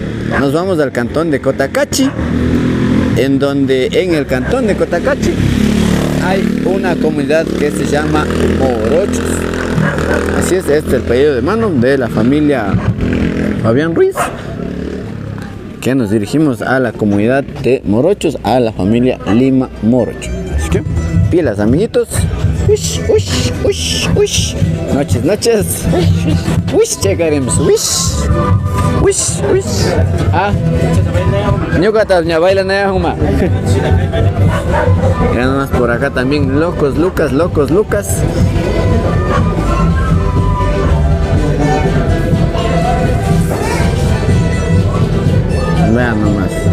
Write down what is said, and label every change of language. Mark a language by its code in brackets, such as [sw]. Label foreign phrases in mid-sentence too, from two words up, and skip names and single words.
[es] Nos vamos al cantón de Cotacachi, en donde en el cantón de Cotacachi hay una comunidad que se llama Morochos. Así es, este es el pedido de mano de la familia Fabián Ruiz que nos dirigimos a la comunidad de Morochos, a la familia Lima Morocho. Así que, pilas, amiguitos. Ush, ush, ush, ush. Noches, noches. Ush, llegaremos. Ush. Ush, ush. Ah. [qu] Ñucata, ña baila naya huma. [es] Ya nomás por acá también, locos Lucas, locos Lucas. Vean nomás.